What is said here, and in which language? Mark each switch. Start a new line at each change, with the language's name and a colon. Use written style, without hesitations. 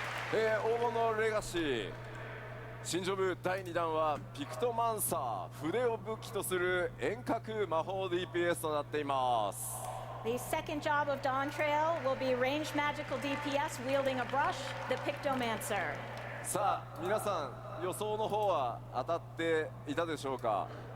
Japanese: 黄金のレガシー新ジョブ第2弾はピクトマンサー、筆を武器とする遠隔魔法 DPS となっています。
English: The second job of Dawntrail will be ranged magical DPS wielding a brush, the Pictomancer.
Japanese: さあ皆さん予想の方は当たっていたでしょうか？